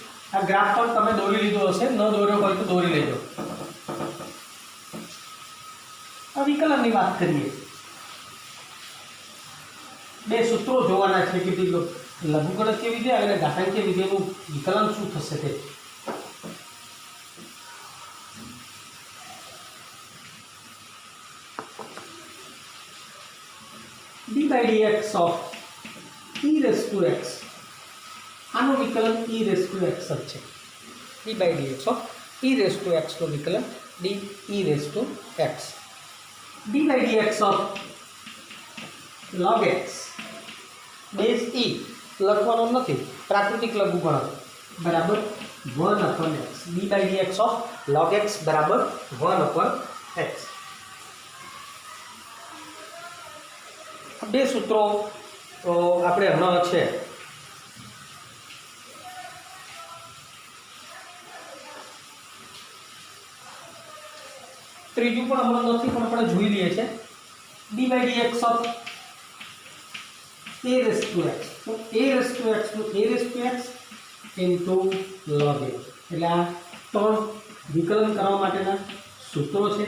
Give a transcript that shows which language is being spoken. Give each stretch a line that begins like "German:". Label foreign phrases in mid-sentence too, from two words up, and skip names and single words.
Gujarati: આ ગ્રાફ પણ તમે દોરી લીધો હશે, ન દોર્યો હોય તો દોરી લેજો. આ વિકલનની વાત કરીએ. બે સૂત્રો જોવાના છે કે લઘુગણકીય વિધેય અને ઘાતાંકીય વિધેયનું વિકલન શું થશે તે.
English: d by dx of e raised to x,
Gujarati: આનું વિકલન
English: e raised to x
Gujarati: જ છે.
English: d by dx of e raised to x
Gujarati: નું વિકલન
English: d e raised to x. d by dx of log x
Gujarati: બેઝ e લખવાનો નથી, પ્રાકૃતિક લઘુગણક બરાબર 1/x.
English: d by dx of log x બરાબર 1/x.
Gujarati: બે સૂત્રો તો આપણે હમણાં છે. ત્રીજું પણ હમણાં નથી, પણ આપણે જોઈ લઈએ છીએ.
English: d by dx of a raised to x, તો a raised to x નું a raised to x into log a.
Gujarati: એટલે આ ત્રણ વિકલન કરવા માટેના સૂત્રો છે.